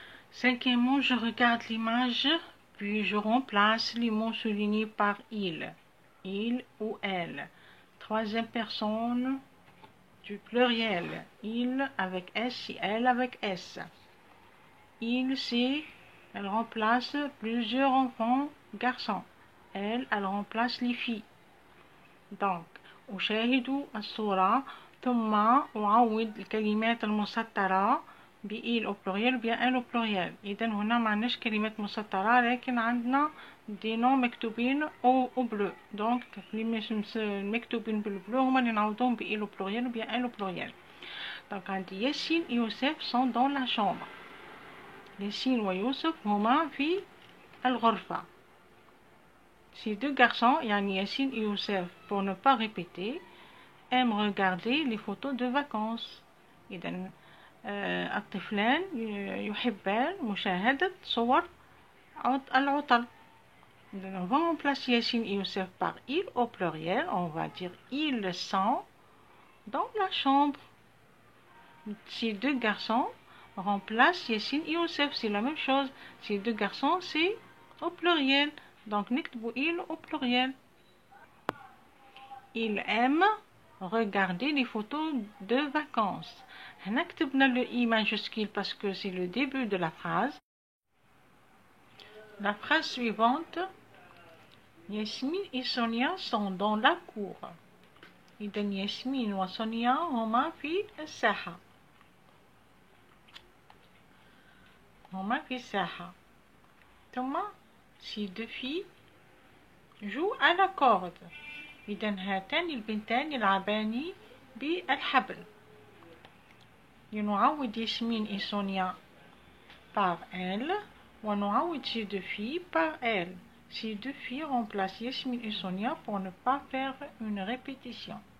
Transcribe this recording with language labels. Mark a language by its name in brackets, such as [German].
[French] Cinquièmement, je regarde l'image, puis je remplace les mots soulignés par il ou elle. Troisième personne du pluriel, il avec S et elle avec S. Il, c'est, elle remplace plusieurs enfants garçons. Elle remplace les filles. Donc [Arabic] أشاهد الصورة ثم أعوض الكلمات المسطرة [French] بإل أو بلوريال بيان إل أو بلوريال. [Arabic] إذا هنا معناش كلمات مسطرة لكن عندنا [French] دي نو [Arabic] مكتوبين [French] أو بلو. [Arabic] دونك المكتوبين بالبلو هما اللي نعوضوهم [French] بإل أو بلوريال بيان إل أو بلوريال. [Arabic] دونك عندي ياسين [French] et يوسف sont dans la chambre. [Arabic] ياسين ويوسف هما في الغرفة. [French] Ces deux garçons, [Arabic] يعني [French] Yassine et Youssef, pour ne pas répéter, aiment regarder les photos de vacances. [Arabic] إذن الطفلان يحبان مشاهدة صور العطل. [French] On va remplacer Yassine et Youssef par ils au pluriel. On va dire ils sont dans la chambre. Ces deux garçons remplacent Yassine et Youssef. C'est la même chose. Ces deux garçons, c'est au pluriel. Donc, [Arabic] نكتبوا [French] il au pluriel. Il aime regarder les photos de vacances. [Arabic] هنا كتبنا [French] le i majuscule parce que c'est le début de la phrase. La phrase suivante. Yasmine et Sonia sont dans la cour. [Arabic] إذا ياسمين وسونيا هما في الساحة. هما في الساحة. ثم [French] ces deux filles jouent à la corde. [Arabic] إذا هاتان البنتان يلعبان بالحبل. نعوض ياسمين [French] et Sonia par elle [Arabic] ونعوض [French] ces deux filles par elle. Ces deux filles remplacent Yasmine et Sonia pour ne pas faire une répétition.